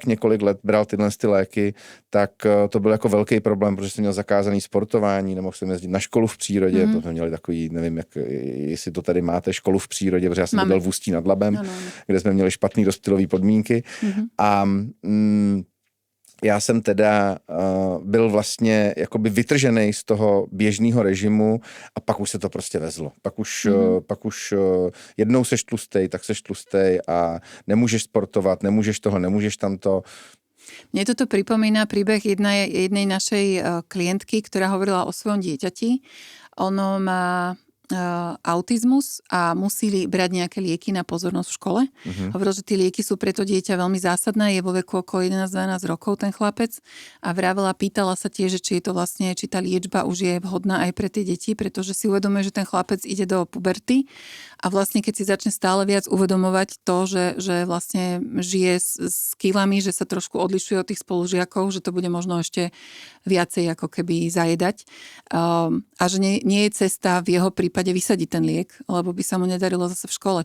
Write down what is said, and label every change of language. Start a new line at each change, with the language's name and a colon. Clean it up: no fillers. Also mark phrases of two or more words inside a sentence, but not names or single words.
Czech: několik let bral tyhle léky, tak to byl jako velký problém, protože jsem měl zakázaný sportování, nemohl jsem jezdit na školu v přírodě, protože jsme měli takový, nevím, jestli to tady máte, školu v přírodě, protože já jsem byl v Ústí nad Labem, kde jsme měli špatný rozptylové podmínky a já jsem teda byl vlastně jakoby vytržený z toho běžného režimu a pak už se to prostě vezlo. Pak už jednou seš tlustej, tak seš tlustej a nemůžeš sportovat, nemůžeš toho, nemůžeš tamto.
Slovak: Mne toto pripomína príbeh jednej našej klientky, ktorá hovorila o svojom dieťati. Ono má autizmus a museli brať nejaké lieky na pozornosť v škole. Hovoril, že tie lieky sú pre to dieťa veľmi zásadné, je vo veku okolo 11-12 rokov ten chlapec a vravela, pýtala sa tiež, či je to vlastne, či tá liečba už je vhodná aj pre tie deti, pretože si uvedomuje, že ten chlapec ide do puberty a vlastne keď si začne stále viac uvedomovať to, že vlastne žije s kilami, že sa trošku odlišuje od tých spolužiakov, že to bude možno ešte viacej ako keby zajedať a že nie je cesta v jeho prípade vysadiť ten liek, lebo by sa mu nedarilo zase v škole.